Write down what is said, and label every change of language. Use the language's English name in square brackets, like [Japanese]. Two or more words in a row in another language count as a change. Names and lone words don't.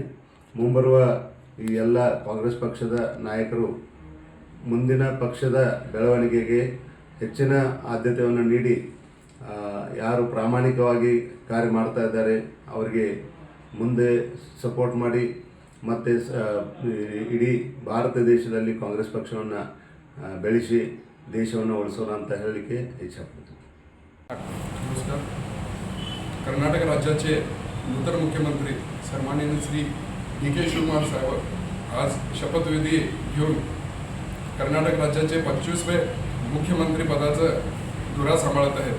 [Kannada] ಮುಂಬರುವ ಈ ಎಲ್ಲ ಕಾಂಗ್ರೆಸ್ ಪಕ್ಷದ ನಾಯಕರು ಮುಂದಿನ ಪಕ್ಷದ ಬೆಳವಣಿಗೆಗೆ ಹೆಚ್ಚಿನ ಆದ್ಯತೆಯನ್ನು ನೀಡಿ ಯಾರು ಪ್ರಾಮಾಣಿಕವಾಗಿ ಕಾರ್ಯ ಮಾಡ್ತಾ ಇದ್ದಾರೆ ಅವರಿಗೆ ಮುಂದೆ ಸಪೋರ್ಟ್ ಮಾಡಿ ಮತ್ತು ಇಡೀ ಭಾರತ ದೇಶದಲ್ಲಿ ಕಾಂಗ್ರೆಸ್ ಪಕ್ಷವನ್ನು ಬೆಳೆಸಿ ದೇಶವನ್ನು ಉಳಿಸೋಣ ಅಂತ ಹೇಳಲಿಕ್ಕೆ ಇಚ್ಛಪಡ್ತೀನಿ. [Marathi] नमस्कार. कर्नाटक राज्याचे नूतन मुख्यमंत्री सन्माननीय श्री डी के शिवकुमार साहेब आज शपथविधी घेऊन कर्नाटक राज्याचे 25वे मुख्यमंत्री पदाचा धुरा सांभाळत आहेत.